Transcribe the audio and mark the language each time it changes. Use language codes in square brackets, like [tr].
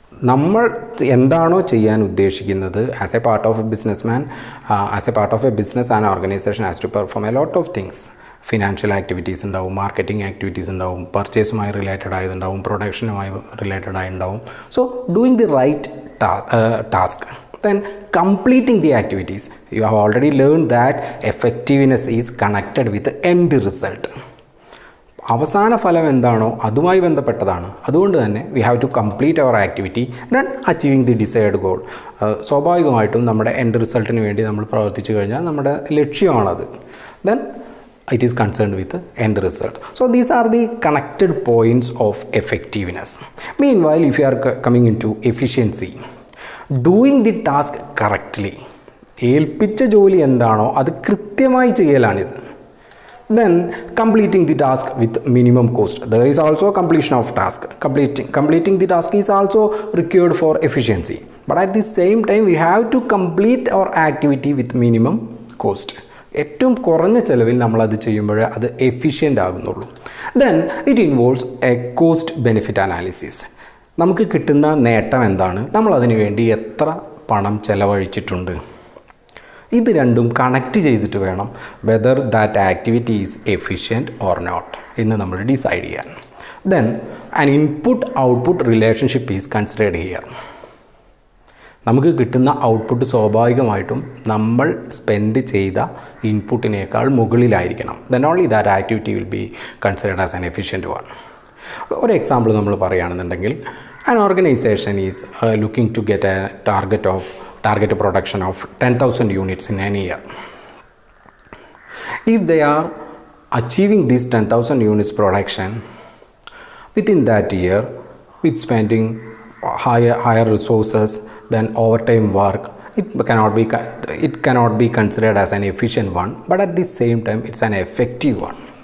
[ml] നമ്മൾ എന്താണോ ചെയ്യാൻ ഉദ്ദേശിക്കുന്നത്, [en] As a part of a businessman, as a part of a business and organisation has to perform a lot of things. [ml] Financial activities ഉണ്ടാവും, marketing activities ഉണ്ടാവും, പർച്ചേസുമായി related ആയതുണ്ടാവും, പ്രൊഡക്ഷനുമായി related ആയിട്ടുണ്ടാവും. [en] So doing the right task, then completing the activities. You have already learned that effectiveness is connected with the end result. [ml] അവസാന ഫലം എന്താണോ അതുമായി ബന്ധപ്പെട്ടതാണ്. അതുകൊണ്ട് തന്നെ [en] we have to complete our activity, then achieving the desired goal. [ml] സ്വാഭാവികമായിട്ടും നമ്മുടെ end റിസൾട്ടിന് വേണ്ടി നമ്മൾ പ്രവർത്തിച്ചു കഴിഞ്ഞാൽ നമ്മുടെ ലക്ഷ്യമാണത്. [en] then it is concerned with the end result. So these are the connected points of effectiveness. Meanwhile, if you are coming into efficiency, doing the task correctly, [ml] ഏൽപ്പിച്ച ജോലി എന്താണോ അത് കൃത്യമായി ചെയ്യലാണിത്. [en] then completing the task with minimum cost. There is also completion of task. Completing the task is also required for efficiency, but at the same time we have to complete our activity with minimum cost. [ml] ഏറ്റവും കുറഞ്ഞ ചിലവിൽ നമ്മളത് ചെയ്യുമ്പോൾ അത് efficient ആകുന്നുള്ളൂ. [en] Then it involves a cost benefit analysis. [ml] നമുക്ക് കിട്ടുന്ന നേട്ടം എന്താണ്, നമ്മളതിനു വേണ്ടി എത്ര പണം ചെലവഴിച്ചിട്ടുണ്ട്. ഇത് രണ്ടും കണക്റ്റ് ചെയ്തിട്ട് വേണം [en] whether that activity is efficient or not [ml] എന്ന് നമ്മൾ ഡിസൈഡ് ചെയ്യാൻ. [en] Then an input output relationship is considered here. [ml] നമുക്ക് കിട്ടുന്ന ഔട്ട്പുട്ട് സ്വാഭാവികമായിട്ടും നമ്മൾ സ്പെൻഡ് ചെയ്ത ഇൻപുട്ടിനേക്കാൾ മുകളിലായിരിക്കണം. [en] Then only that activity will be considered as an efficient one. [ml] ഒരു എക്സാമ്പിൾ നമ്മൾ പറയുകയാണെന്നുണ്ടെങ്കിൽ, [en] an organization is looking to get a target production of 10,000 units in an year. If they are achieving this 10,000 units production within that year with spending higher resources than overtime work, it cannot be considered as an efficient one, but at the same time it's an effective one.